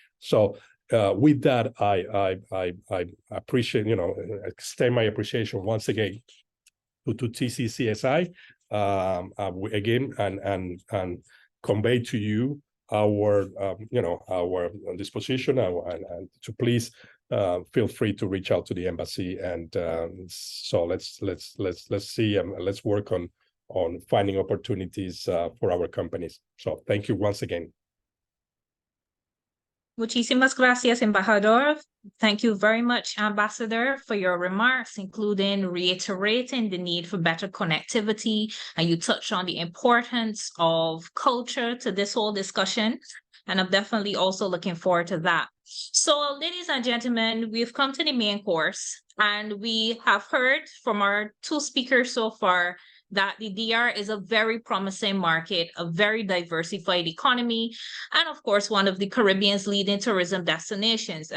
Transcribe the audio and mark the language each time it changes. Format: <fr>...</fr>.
<en>So with that, I appreciate, you know, extend my appreciation once again to TCCSI again, and convey to you our you know, our disposition, and to please feel free to reach out to the embassy. And so let's see, let's work on finding opportunities for our companies. So thank you once again.</en> <es>Muchísimas gracias, Embajador.</es> <en>Thank you very much, Ambassador, for your remarks, including reiterating the need for better connectivity. And you touched on the importance of culture to this whole discussion. And I'm definitely also looking forward to that. So, ladies and gentlemen, we've come to the main course, and we have heard from our two speakers so far that the DR is a very promising market, a very diversified economy, and of course, one of the Caribbean's leading tourism destinations.</en>